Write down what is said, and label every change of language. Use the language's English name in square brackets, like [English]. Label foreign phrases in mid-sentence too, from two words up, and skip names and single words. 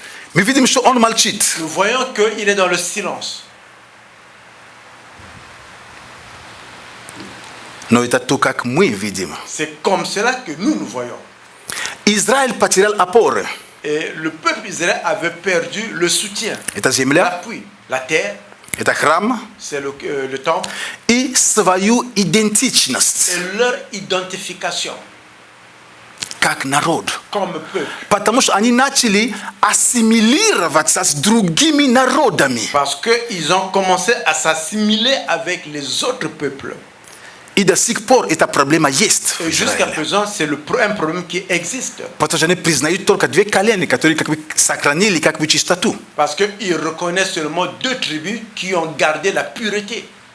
[Russian] Мы видим, что Он молчит. [French] Nous voyons qu'il est dans le silence. [Russian] Но это то, как мы видим. [French] C'est comme cela que nous voyons. [Russian] Израиль потерял опоры. [French] Et le peuple israélien avait perdu le soutien, [Russian] Это земля, [French] l'appui. La terre, [Russian] это храм [French] c'est le temple, [Russian] и свою идентичность [French] et leur identification [Russian] как народ. [French] comme peuple. [Russian] Потому что они начали ассимилироваться с другими народами. [French] Parce qu'ils ont commencé à s'assimiler avec les autres peuples. [Russian] И до сих пор эта проблема есть в [French] Et jusqu'à [Russian] Израиле. [French] présent, c'est un problème qui existe. [Russian] Потому что они признают только две колена, которые как бы сохранили как бы чистоту. [French] Parce qu'ils reconnaissent seulement deux tribus qui ont gardé la pureté.